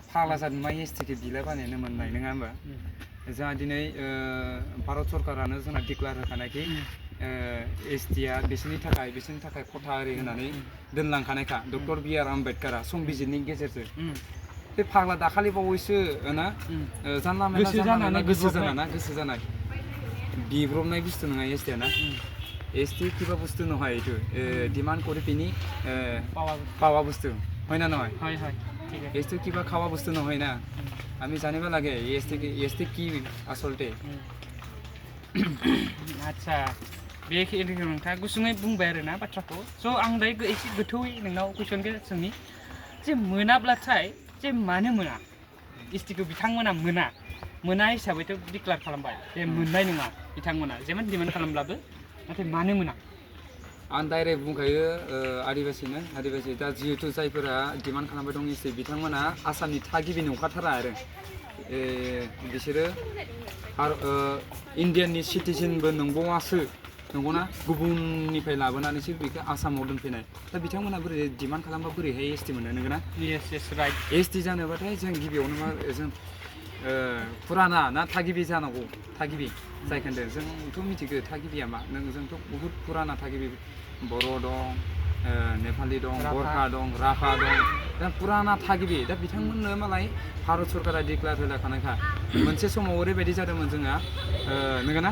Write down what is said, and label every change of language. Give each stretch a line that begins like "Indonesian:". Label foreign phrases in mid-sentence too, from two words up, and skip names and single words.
Bodo: फाग्ला जादों मा STखौ बिलाबायनानै मोननाय नङा होमबा? जोंहा दिनै भारत सरकारानो जोंना डिक्लेयार होखानायखि STआ बिसोरनि थाखाय खथा आरि होनानै दोनलांखानायखा डक्टर B.R. आम्बेडकारा संबिजिरनि गेजेरजों. बे फाग्ला दाखालि बावैसो ना जानला मोनला गोसो जानाय बिब्रबनाय बुस्थु नङा STआ ना.
Assamese: ST কিবা বস্তু নহয় এইটো ডিমান্ড কৰি পিনি পাওয়া বস্তু হয় না নহয়? হয় ঠিক আছে. ST কিবা খাওয়া বস্তু নহয় না. আমি জানিব লাগে ST কি আসলতে.
Bodo: আচ্ছা बेखिनिखौ नोंथाङा गुसुङै बुंबाय आरोना बाथ्राखौ. स' आं दायो एसे गोथौयै नोंनाव कुइसनखौ सोंनि जे मोनाब्लाथाय जे मानो मोना? STखौ बिथांमोना मोना हिसाबैथ' डिक्लेयार खालामबाय जे मोननाय नङा बिथांमोना जेमान डिमान्ड खालामब्लाबो, नाथाय मानो मोना? आं डाइरेक्ट बुंखायो आदिबासि दा जिहेतु जायफोरा डिमान्ड खालामबाय दं ST बिथांमोना आसामनि थागिबि नंखाथारा आरो बिसोरो इण्डियाननि सिटिजेनबो नंबावासो, नंगौना? गुबुननिफ्राय लाबोनानैसो बेखौ आसामाव दोनफैनाय. दा बिथांमोना बोरै डिमान्ड खालामबा बोरैहाय ST मोनो, नंगौना?
English: Yes right.
Bodo: ST जानोबाथाय जों गिबियावनो मा जों फुराना ना थागिबि जानांगौ. थागिबि जायखौ होनदों जोंथ' मिथिगौ थागिबिया मा. जोंथ' बहुद फुराना थागिबि बर' दं, नेपालि दं, गरखा दं, राभा दं. दा फुराना थागिबि. दा बिथांमोननो मालाय भारत सरकारा डिक्लेयार होलाखानायखा. मोनसे समाव ओरैबायदि जादोंमोन जोंहा नंगौना?